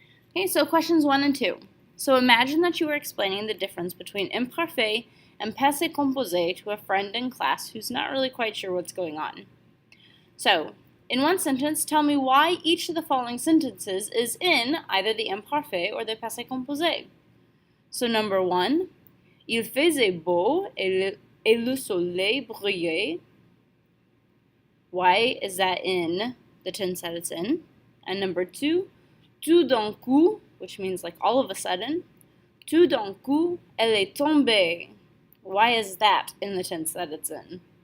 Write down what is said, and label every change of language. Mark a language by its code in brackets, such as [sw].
[en] Okay, so questions 1 and 2. So imagine that you are explaining the difference between imparfait and passé composé to a friend in class who's not really quite sure what's going on. So, in one sentence, tell me why each of the following sentences is in either the imparfait or the passé composé. So number 1, [fr] il faisait beau et le soleil brillait. [en] Why is that in the tense that it's in? And number 2, [fr] tout d'un coup, [en] which means like all of a sudden, [fr] tout d'un coup, elle est tombée. [en] Why is that in the tense that it's in?